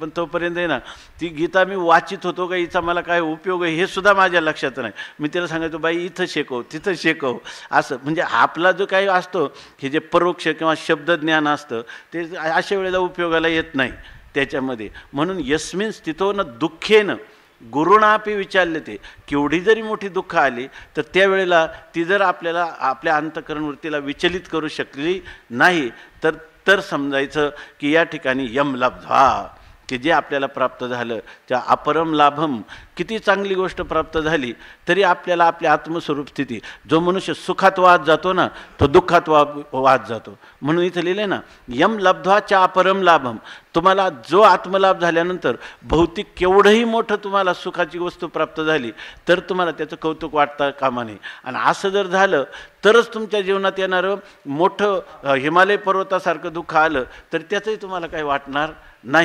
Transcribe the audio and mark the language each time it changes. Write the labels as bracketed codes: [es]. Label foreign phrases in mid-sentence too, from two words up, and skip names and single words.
[mr] पण तोपर्यंत आहे ना ती गीता मी वाचित होतो का हिचा मला काय उपयोग आहे हे सुद्धा माझ्या लक्षात नाही. मी तिला सांगायचो बाई इथं शेकव तिथं शेकव असं. म्हणजे आपला जो काही असतो हे जे परोक्ष किंवा शब्दज्ञान असतं ते अशा वेळेला उपयोगाला येत नाही त्याच्यामध्ये. [sa] म्हणून यस्मिन स्थितो न दुःखेन गुरुणापी विचारले. [mr] ते केवढी जरी मोठी दुःख आली तर त्यावेळेला ती जर आपल्याला आपल्या अंतःकरण वृत्तीला विचलित करू शकली नाही तर समजायचं की या ठिकाणी [sa] यम लब्ध्वा, [mr] की जे आपल्याला प्राप्त झालं त्या [sa] अपरम लाभम, [mr] किती चांगली गोष्ट प्राप्त झाली तरी आपल्याला आपली आत्मस्वरूप स्थिती, जो मनुष्य सुखात वाद जातो ना तो दुःखात वाद जातो. म्हणून इथं लिहिलं आहे ना [sa] यम लब्ध्वाच्या अपरम लाभम. [mr] तुम्हाला जो आत्मलाभ झाल्यानंतर भौतिक केवढंही मोठं तुम्हाला सुखाची वस्तू प्राप्त झाली तर तुम्हाला त्याचं कौतुक वाटता कामा नये. आणि असं जर झालं तरच तुमच्या जीवनात येणारं मोठं हिमालय पर्वतासारखं दुःख आलं तर त्याचंही तुम्हाला काही वाटणार नाही.